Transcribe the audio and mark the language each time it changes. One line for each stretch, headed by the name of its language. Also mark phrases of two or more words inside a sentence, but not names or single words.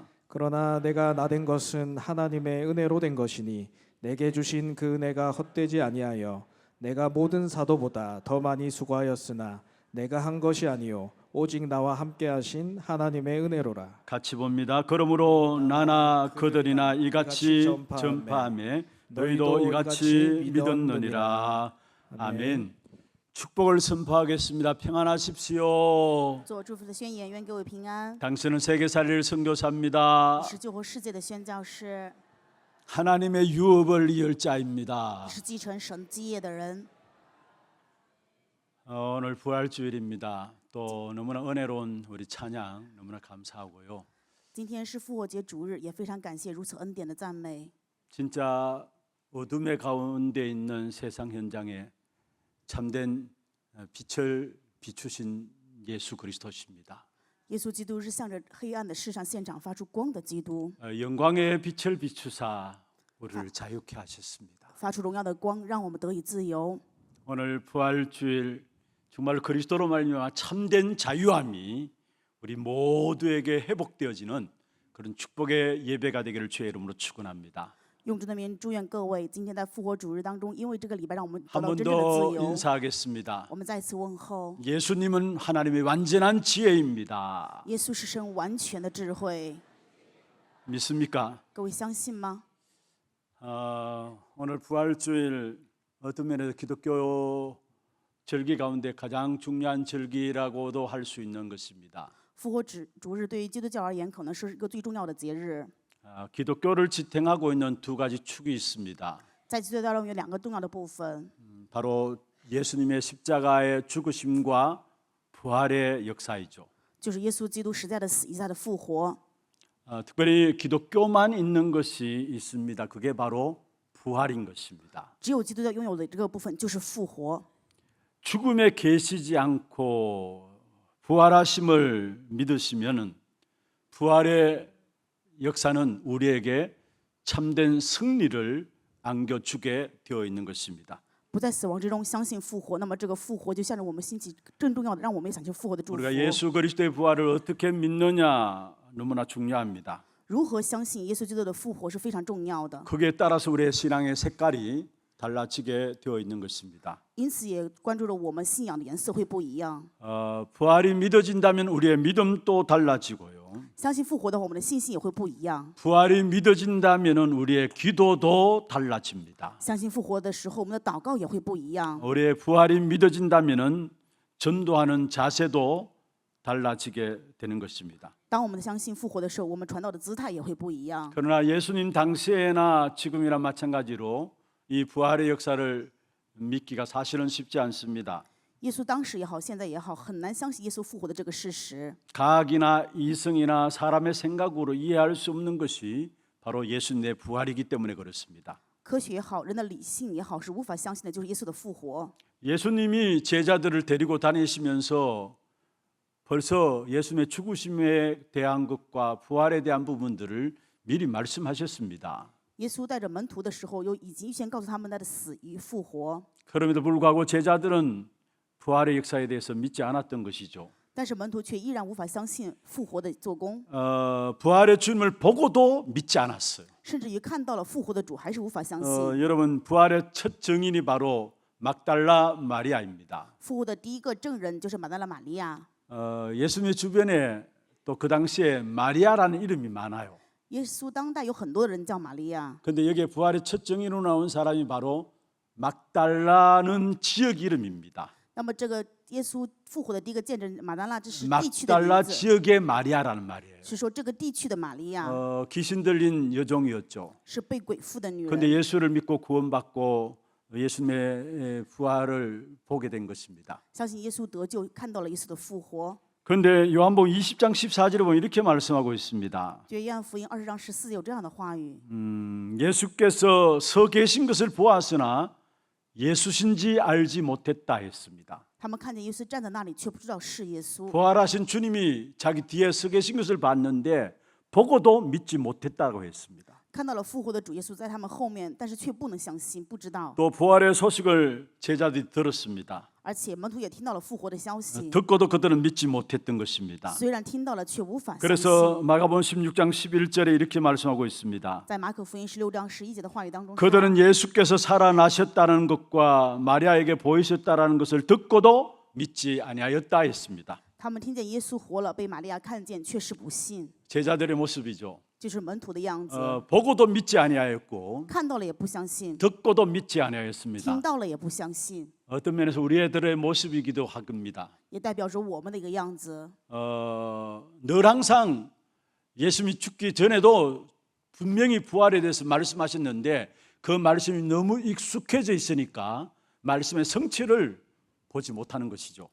Korean: 그러나 내가 나된 것은 하나님의 은혜로 된 것이니 내게 주신 그 은혜가 헛되지 아니하여 내가 모든 사도보다 더 많이 수고하였으나 내가 한 것이 아니요 오직 나와 함께 하신 하나님의 은혜로라. 같이 봅니다. 그러므로 나나 그들이나 이같이 전파하며 너희도 이같이 믿었느니라. 아멘. 축복을 선포하겠습니다. 평안하십시오.
Chinese: 做祝福的宣言，愿各位平安。
Korean: 당신은 세계살릴 선교사입니다.
Chinese: 你是救活世界的宣教士，
Korean: 하나님의 유업을 이을 자입니다.
Chinese: 你是继承神基业的人。
Korean: 오늘 부활주일입니다. 또 너무나 은혜로운 우리 찬양 너무나 감사하고요.
Chinese: 今天是复活节主日，也非常感谢如此恩典的赞美。
Korean: 진짜 어둠의 가운데 있는 세상 현장에 참된 빛을 비추신 예수 그리스도십니다.
Chinese: 耶稣基督是向着黑暗的世上现场发出光的基督，
Korean: 영광의 빛을 비추사 우리를 자유케 하셨습니다.
Chinese: 发出荣耀的光，让我们得以自由。
Korean: 오늘 부활주일 정말 그리스도로 말미암아 참된 자유함이 우리 모두에게 회복되어지는 그런 축복의 예배가 되기를 주의 이름으로 축원합니다.
Chinese: 用主的名祝愿各位今天在复活主日当中，因为这个礼拜让我们得
Korean: 한
Chinese: 到
Korean: 번
Chinese: 真正的
Korean: 더
Chinese: 自由。
Korean: 인사하겠습니다.
Chinese: 我们再次问候，
Korean: 예수님은 하나님의 완전한 지혜입니다.
Chinese: 耶稣是神完全的智慧，
Korean: 믿습니까?
Chinese: 各位相信吗？
Korean: 오늘 부활주일 어떤 면에서 기독교 절기 가운데 가장 중요한 절기라고도 할 수 있는 것입니다.
Chinese: 复活主日对于基督教而言，可能是一个最重要的节日。
Korean: 기독교를 지탱하고 있는 두 가지 축이 있습니다.
Chinese: 在基督教中有2个重要的部分，
Korean: 바로 예수님의 십자가의 죽으심과 부활의 역사이죠.
Chinese: 就是耶稣基督实在的死，一再的复活。
Korean: 특별히 기독교만 있는 것이 있습니다. 그게 바로 부활인 것입니다.
Chinese: 只有基督教拥有的这个部分就是复活。
Korean: 죽음에 계시지 않고 부활하심을 믿으시면은 부활의 역사는 우리에게 참된 승리를 안겨주게 되어 있는 것입니다.
Chinese: 不在死亡之中相信复活，那么这个复活就向着我们兴起更重要的，让我们也想去复活的祝福。
Korean: 우리가 예수 그리스도의 부활을 어떻게 믿느냐 너무나 중요합니다.
Chinese: 如何相信耶稣基督的复活是非常重要的，
Korean: 그에 따라서 우리의 신앙의 색깔이 달라지게 되어 있는 것입니다.
Chinese: 因此也关注了我们信仰的颜色会不一样。
Korean: 부활이 믿어진다면 우리의 믿음도 달라지고요.
Chinese: 相信复活的话，我们的信心也会不一样。
Korean: 부활이 믿어진다면 우리의 기도도 달라집니다.
Chinese: 相信复活的时候，我们的祷告也会不一样。
Korean: 우리의 부활이 믿어진다면 전도하는 자세도 달라지게 되는 것입니다.
Chinese: 当我们相信复活的时候，我们传道的姿态也会不一样。
Korean: 그러나 예수님 당시에나 지금이나 마찬가지로 이 부활의 역사를 믿기가 사실은 쉽지 않습니다.
Chinese: 耶稣当时也好，现在也好，很难相信耶稣复活的这个事实。
Korean: 과학이나 이성이나 사람의 생각으로 이해할 수 없는 것이 바로 예수님의 부활이기 때문에 그렇습니다.
Chinese: 科学也好，人的理性也好，是无法相信的，就是耶稣的复活。
Korean: 예수님이 제자들을 데리고 다니시면서 벌써 예수님의 죽으심에 대한 것과 부활에 대한 부분들을 미리 말씀하셨습니다.
Chinese: 耶稣带着门徒的时候，已经预先告诉他们他的死与复活。
Korean: 그럼에도 불구하고 제자들은 부활의 역사에 대해서 믿지 않았던 것이죠.
Chinese: 但是门徒却依然无法相信复活的做工，
Korean: 부활의 주님을 보고도 믿지 않았어요.
Chinese: 甚至于看到了复活的主还是无法相信。
Korean: 여러분, 부활의 첫 증인이 바로 막달라 마리아입니다.
Chinese: 复活的第一个证人就是马大拉玛利亚。
Korean: 예수님의 주변에 또 그 당시에 마리아라는 이름이 많아요.
Chinese: 耶稣当代有很多人叫玛利亚，
Korean: 그런데 여기에 부활의 첫 증인으로 나온 사람이 바로 막달라는 지역 이름입니다.
Chinese: 那么这个耶稣复活的第一个见证马大拉，这是地区的 막달라 名字，
Korean: 지역의 마리아라는 말이에요.
Chinese: 是说这个地区的玛利亚
Korean: 귀신 들린 여종이었죠.
Chinese: 是被鬼附的女
Korean: 그런데
Chinese: 人，
Korean: 예수를 믿고 구원받고 예수님의 부활을 보게 된 것입니다.
Chinese: 相信耶稣得救，看到了耶稣的复活。
Korean: 그런데 요한복음 20장 14절에 보면 이렇게 말씀하고 있습니다.
Chinese: 就约翰福音20章14有这样的话语，
Korean: 예수께서 서 계신 것을 보았으나 예수신지 알지 못했다 했습니다.
Chinese: 他们看见耶稣站在那里，却不知道是耶稣。
Korean: 부활하신 주님이 자기 뒤에 서 계신 것을 봤는데 보고도 믿지 못했다고 했습니다.
Chinese: 看到了复活的主耶稣在他们后面，但是却不能相信，不知道。
Korean: 또 부활의 소식을 제자들이 들었습니다.
Chinese: 而且门徒也听到了复活的消息，
Korean: 듣고도 그들은 믿지 못했던 것입니다.
Chinese: 虽然听到了，却无法相
Korean: 그래서
Chinese: 信。
Korean: 마가복음 16장 11절에 이렇게 말씀하고 있습니다.
Chinese: 在马可福音16章11节的话语当中说，
Korean: 그들은 예수께서 살아나셨다는 것과 마리아에게 보이셨다는 것을 듣고도 믿지 아니하였다 했습니다.
Chinese: 他们听见耶稣活了，被玛利亚看见，却是不信，
Korean: 제자들의 모습이죠.
Chinese: 就是门徒的样子。
Korean: 보고도 믿지 아니하였고
Chinese: 看到了也不相信，
Korean: 듣고도 믿지 아니하였습니다.
Chinese: 听到了也不相信，
Korean: 어떤 면에서 우리들의 모습이기도 합니다.
Chinese: 也代表着我们的一个样子。
Korean: 늘 항상 예수님이 죽기 전에도 분명히 부활에 대해서 말씀하셨는데 그 말씀이 너무 익숙해져 있으니까 말씀의 성취를 보지 못하는 것이죠.